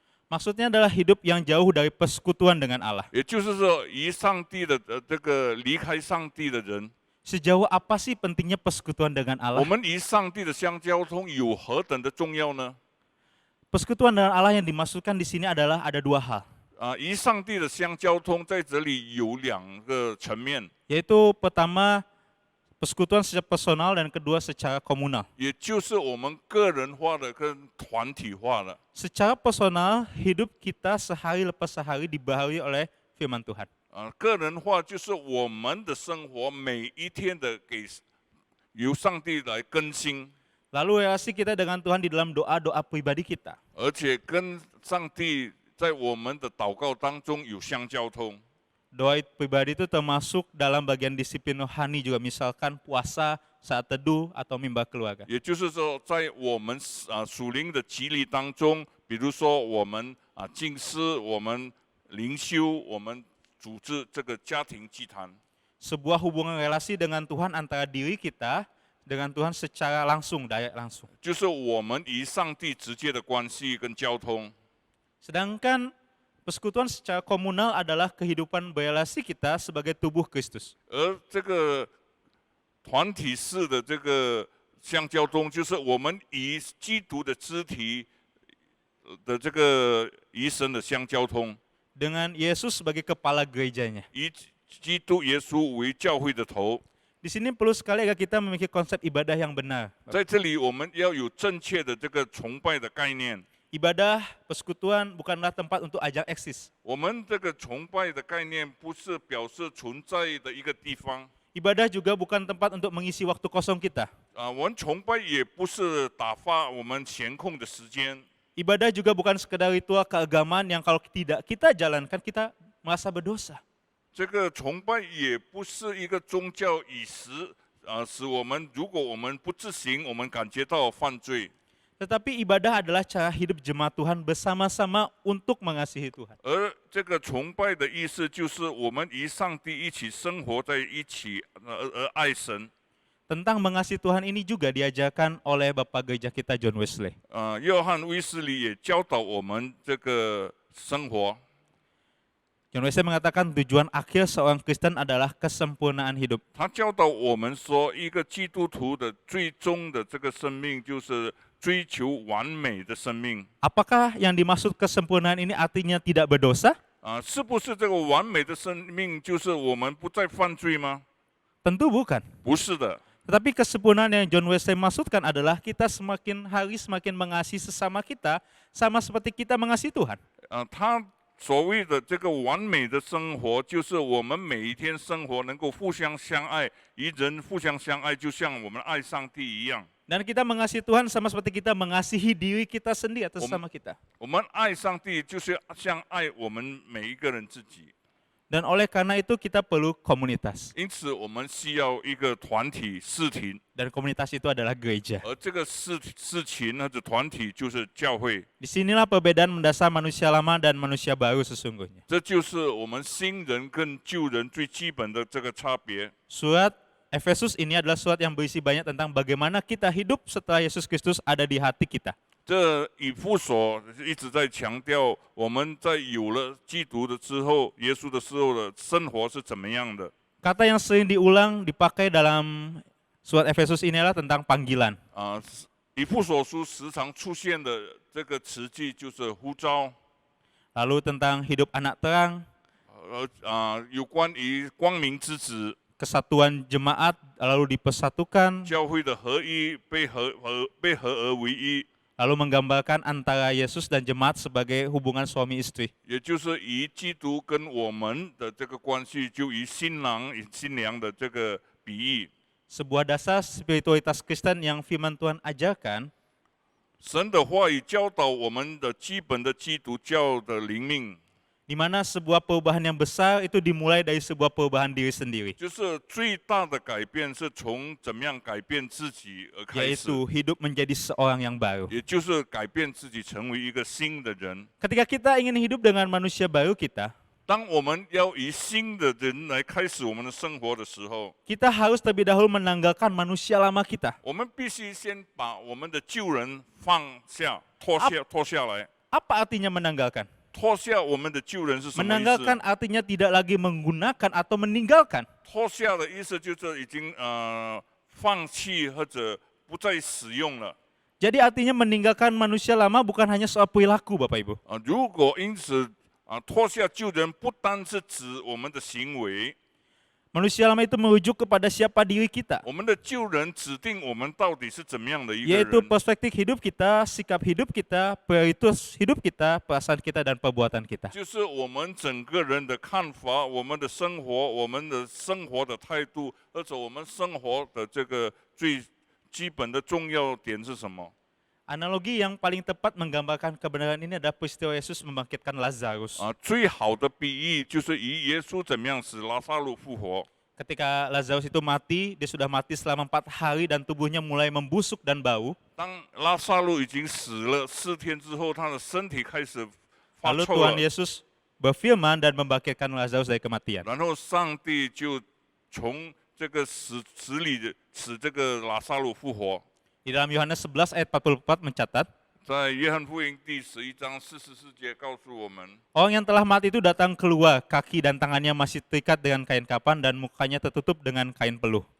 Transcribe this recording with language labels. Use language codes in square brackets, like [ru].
[id] Maksudnya adalah hidup yang jauh dari persekutuan dengan Allah. [zh] 也就是说，离上帝的这个离开上帝的人， [id] Sejauh apa sih pentingnya persekutuan dengan [zh] 我 [id] Allah? [zh] 们与上帝的相交通有何等的重要呢？ [id] Persekutuan dengan Allah yang dimaksudkan di sini adalah ada 2 hal. [zh] 与上帝的相交通在这里有2个层面， [id] Yaitu pertama, persekutuan secara personal dan kedua secara komunal. [zh] 也就是我们个人化的跟团体化的。 [id] Secara personal, hidup kita sehari lepas sehari dibaharui oleh firman Tuhan. [zh] 个人化就是我们的生活每一天的由上帝来更新， [id] Lalu relasi kita dengan Tuhan di dalam doa-doa pribadi kita. [zh] 而且跟上帝在我们的祷告当中有相交通。 [id] Doa pribadi itu termasuk dalam bagian disiplin rohani juga, misalkan puasa, saat teduh, atau mimbar keluarga. [zh] 也就是说，在我们属灵的激励当中，比如说我们敬师，我们灵修，我们组织这个家庭祭坛。 [id] Sebuah hubungan relasi dengan Tuhan antara diri kita dengan Tuhan secara langsung, direct langsung. [zh] 就是我们与上帝直接的关系跟交通。 [id] Sedangkan persekutuan secara komunal adalah kehidupan berelasi kita sebagai tubuh Kristus. [zh] 而这个团体式的这个相交通，就是我们与基督的肢体的这个与神的相交通， [id] Dengan Yesus sebagai kepala gerejanya. [zh] 以基督耶稣为教会的头。 [id] Di sini perlu sekali agar kita memiliki konsep ibadah yang benar. [zh] 在这里，我们要有正确的这个崇拜的概念。 [id] Ibadah, persekutuan bukanlah tempat untuk ajang eksis. [zh] 我们这个崇拜的概念不是表示存在的一个地方 [id] Ibadah juga bukan tempat untuk mengisi waktu kosong kita. [zh] 我们崇拜也不是打发我们闲空的时间 [id] Ibadah juga bukan sekedar ritual keagamaan yang kalau tidak kita jalankan, kita merasa berdosa. [zh] 这个崇拜也不是一个宗教仪式使我们如果我们不自行，我们感觉到犯罪。 [id] Tetapi ibadah adalah cara hidup jemaat Tuhan bersama-sama untuk mengasihi Tuhan. [zh] 而这个崇拜的意思就是我们与上帝一起生活在一起，而爱神。 [id] Tentang mengasihi Tuhan ini juga diajarkan oleh Bapak Gereja kita John Wesley. [zh] 约翰威斯理也教导我们这个生活。 [id] John Wesley mengatakan tujuan akhir seorang Kristen adalah kesempurnaan hidup. [zh] 他教导我们说，一个基督徒的最终的这个生命就是追求完美的生命。 [id] Apakah yang dimaksud kesempurnaan ini artinya tidak berdosa? [zh] 是不是这个完美的生命就是我们不再犯罪吗？ [id] Tentu bukan. [zh] 不是的。 [id] Tetapi kesempurnaan yang John Wesley maksudkan adalah kita semakin hari semakin mengasihi sesama kita sama seperti kita mengasihi Tuhan. [zh] 他所谓的这个完美的生活，就是我们每一天生活能够互相相爱，与人互相相爱，就像我们爱上帝一样。 [id] Dan kita mengasihi Tuhan sama seperti kita mengasihi diri kita sendiri atau sesama kita. [zh] 我们爱上帝，就是像爱我们每一个人自己。 [id] Dan oleh karena itu kita perlu komunitas. [zh] 因此，我们需要一个团体事情， [id] Dan komunitas itu adalah gereja. [zh] 而这个事情或者团体就是教会。 [id] Disinilah perbedaan mendasar manusia lama dan manusia baru sesungguhnya. [zh] 这就是我们新人跟旧人最基本的这个差别。 [id] Surat Efesus ini adalah surat yang berisi banyak tentang bagaimana kita hidup setelah Yesus Kristus ada di hati kita. [zh] 这以弗所一直在强调，我们在有了基督的之后，耶稣的时候的生活是怎么样的。 [id] Kata yang sering diulang dipakai dalam surat Efesus ini adalah tentang panggilan. [zh] 以弗所书时常出现的这个词句就是呼召， [id] Lalu tentang hidup anak terang, [zh] 有关于光明之子， [id] kesatuan jemaat, lalu dipersatukan, [zh] 教会的合一被合而为一， [id] lalu menggambarkan antara Yesus dan jemaat sebagai hubungan suami istri. [zh] 也就是以基督跟我们的这个关系，就以新郎与新娘的这个比喻。 [id] Sebuah dasar spiritualitas Kristen yang firman Tuhan ajarkan [zh] 神的话语教导我们的基本的基督教的灵命， [id] di mana sebuah perubahan yang besar itu dimulai dari sebuah perubahan diri sendiri, [zh] 就是最大的改变是从怎么样改变自己而开始， [id] yaitu hidup menjadi seorang yang baru. [zh] 也就是改变自己成为一个新的人。 [id] Ketika kita ingin hidup dengan manusia baru kita, [zh] 当我们要以新的人来开始我们的生活的时候， [id] kita harus terlebih dahulu menanggalkan manusia lama kita. [zh] 我们必须先把我们的旧人放下、脱下来。 [id] Apa artinya menanggalkan? [zh] 脱下我们的旧人是什么意 [id] Menanggalkan [zh] 思？ [id] artinya tidak lagi menggunakan atau meninggalkan. [zh] 脱下的意思就是已经放弃或者不再使用了。 [id] Jadi artinya meninggalkan manusia lama bukan hanya soal perilaku, Bapak Ibu. [zh] 如果因此脱下旧人，不单是指我们的行为， [id] Manusia lama itu merujuk kepada siapa diri kita, [zh] 我们的旧人指定我们到底是怎么样的一个 [id] yaitu [zh] 人。 [id] perspektif hidup kita, sikap hidup kita, prioritas hidup kita, perasaan kita, dan perbuatan kita. [zh] 就是我们整个人的看法，我们的生活，我们的生活的态度，而且我们生活的这个最基本的重要点是什么？ [id] Analogi yang paling tepat menggambarkan kebenaran ini adalah peristiwa Yesus membangkitkan Lazarus. [zh] 最好的比喻就是以耶稣怎么样使拉撒路复活。 [id] Ketika Lazarus itu mati, dia sudah mati selama 4 hari dan tubuhnya mulai membusuk dan bau. [zh] 当拉撒路已经死了4天之后，他的身体开始发 [id] Lalu Tuhan [zh] 了， [id] Yesus berfirman dan membangkitkan Lazarus dari kematian. [zh] 然后上帝就从这个死里使这个拉撒路复活。 [id] Di dalam Yohanes 11 ayat 44 mencatat, [zh] 在约翰福音第11章44节告诉我们， [id] orang yang telah mati itu datang keluar, kaki dan tangannya masih terikat dengan kain kapan dan mukanya tertutup dengan kain peluh.